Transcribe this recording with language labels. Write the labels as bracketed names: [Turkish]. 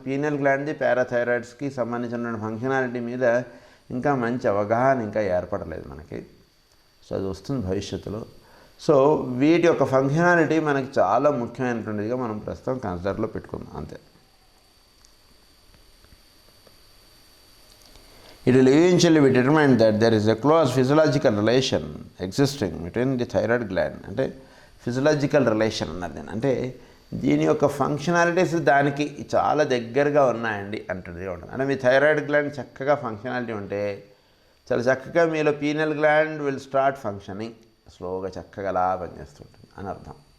[Telugu] Pineal గ్లాండ్ది పారాథైరాయిడ్స్కి సంబంధించిన functionality మీద ఇంకా మంచి అవగాహన ఇంకా ఏర్పడలేదు మనకి. సో అది వస్తుంది భవిష్యత్తులో. సో వీటి యొక్క ఫంక్షనాలిటీ మనకి చాలా ముఖ్యమైనటువంటిదిగా మనం ప్రస్తుతం కన్సిడర్లో పెట్టుకుందాం అంతే. [English] It will eventually be determined that there is a close physiological relation existing between the thyroid gland. [Telugu] అంటే ఫిజియలాజికల్ రిలేషన్ అన్నది అంటే దీని యొక్క ఫంక్షనాలిటీస్ దానికి చాలా దగ్గరగా ఉన్నాయండి అంటుంది ఉంటుంది. అంటే మీ థైరాయిడ్ గ్లాండ్ చక్కగా ఫంక్షనాలిటీ ఉంటే చాలా చక్కగా మీలో pineal gland will start functioning, స్లోగా చక్కగా అలా పనిచేస్తుంటుంది అని అర్థం.